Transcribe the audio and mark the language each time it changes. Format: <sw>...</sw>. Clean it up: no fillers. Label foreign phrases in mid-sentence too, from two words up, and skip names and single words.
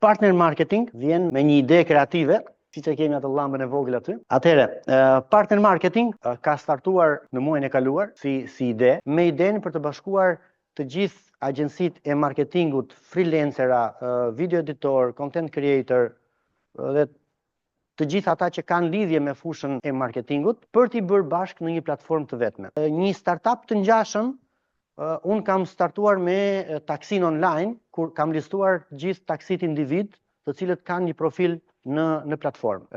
<en>Partner marketing</en> <sq>vjen me një ide kreative, siç e kemi atë llambën e vogël aty. Atëherë,</sq> <en>partner marketing</en> <sq>ka startuar në muajin e kaluar si ide, me idenë për të bashkuar të gjithë agjencitë e marketingut, freelancera,</sq> <en>video editor, content creator</en> <sq>dhe të gjithë ata që kanë lidhje me fushën e marketingut për t'i bërë bashkë në një platformë të vetme. Një startup të ngjashëm, unë kam startuar me taksin online, kur kam listuar gjithë taksit individ të cilët kanë një profil në platformë.</sq>